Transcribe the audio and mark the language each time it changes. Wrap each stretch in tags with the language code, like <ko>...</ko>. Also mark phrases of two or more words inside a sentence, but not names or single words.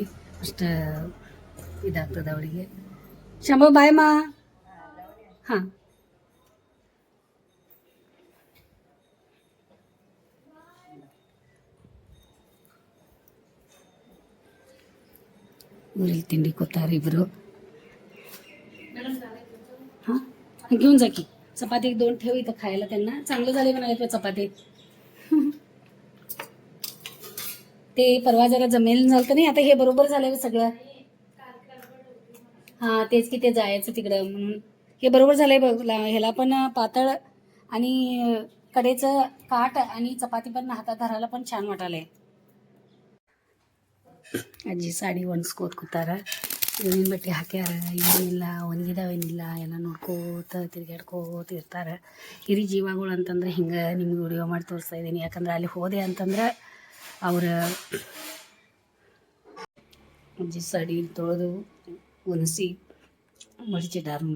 <kn>ಅಷ್ಟು ಇದಾಗ್ತದೆ ಅವಳಿಗೆ. ಶಂಭ ಬಾಯ್ ಮಾ. ಹಾಂ ಊರಲ್ಲಿ ತಿಂಡಿ ಕೊತ್ತಾರೆ ಇಬ್ಬರು.</kn> <mr>हां घेऊन जा की. चपाती 2 ठेव इथं खायला. त्यांना चांगलं झाले म्हणाले चपाती. ते परवा जरा जमेल झालं नाही. आता हे बरोबर झालं सगळं. हां तेच की ते जायचं तिकडं म्हणून हे बरोबर झालंय बघ ह्याला पण पातळ आणि कडेचं काठ आणि चपाती पण हातात धरायला पण छान वाटायलंय.</mr> <kn>ಅಜ್ಜಿ ಸಾಡಿ ಒಣಸ್ಕೋತ ಕೂತಾರ. ಹೂವಿನ ಬಟ್ಟೆ ಹಾಕ್ಯಾರ, ಏನಿಲ್ಲ ಒಣಗಿದಾವೇನಿಲ್ಲ ಎಲ್ಲ ನೋಡ್ಕೋತ ತಿರ್ಗಾಡ್ಕೋತ ಇರ್ತಾರೆ. ಹಿರಿ ಜೀವಗಳು ಅಂತಂದ್ರೆ ಹಿಂಗೆ ನಿಮ್ಗೆ ವಿಡಿಯೋ ಮಾಡಿ ತೋರಿಸ್ತಾ ಇದ್ದೀನಿ. ಯಾಕಂದ್ರೆ ಅಲ್ಲಿ ಹೋದೆ ಅಂತಂದ್ರೆ ಅವ್ರ ಅಜ್ಜಿ ಸಾಡಿ ತೊಳೆದು ಒಣಸಿ ಮಡಚಿಟ್ಟಾರ ನೋಡಿ.</kn>